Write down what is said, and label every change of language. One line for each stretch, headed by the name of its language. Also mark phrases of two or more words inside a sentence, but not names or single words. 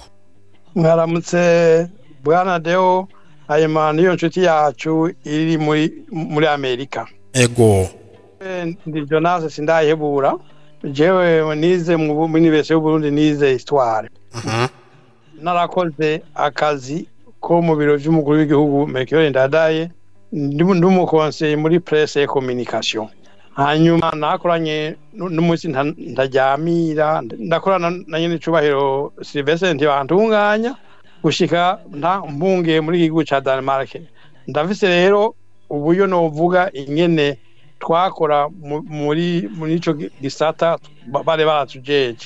Rundi: Mwaramutse Bwana Deo, ayema niyo nshuti yacu iri muri Amerika. Ego. Ndi Jonas Sindayihebura, jewe nize mu universite y'Uburundi nize histoire narakoze akazi ko mu biro by'umukuru w'igihugu Melchior Ndadaye ndi conseiller muri
French: presse et communication
Rundi: hanyuma nakoranye n'umunsi ndajyamira ndakorana na nyine cubahiro Sylvestre ntibantunganya gushika mbungiye muri igihugu ca Denmark ndafise rero ubuyo novuga ingene twakora muri ico gisata bare baratujeje.